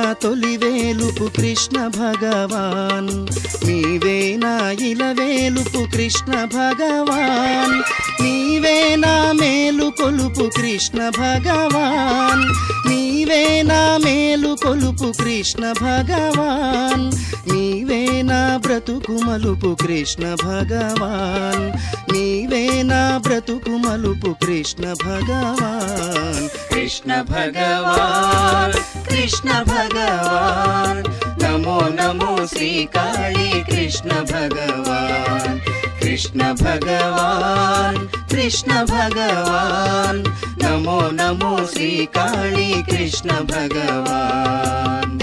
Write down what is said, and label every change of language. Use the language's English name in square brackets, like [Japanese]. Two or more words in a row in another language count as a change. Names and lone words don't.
[Telugu] తొలివేలుపు కృష్ణ భగవాన్ నీవే నా ఇలవేలుపు కృష్ణ భగవాన్ నీవే నా మేలు కొలుపు కృష్ణ భగవాన్ నీవే నా మేలు కొలుపు కృష్ణ భగవాన్ నీవే నా బ్రతుకు మలుపు కృష్ణ భగవాన్ నీవే నా బ్రతుకు మలుపు కృష్ణ భగవాన్ [Hindi] कृष्ण भगवान नमो नमो श्री काली कृष्ण भगवान कृष्ण भगवान नमो नमो श्री काली कृष्ण भगवान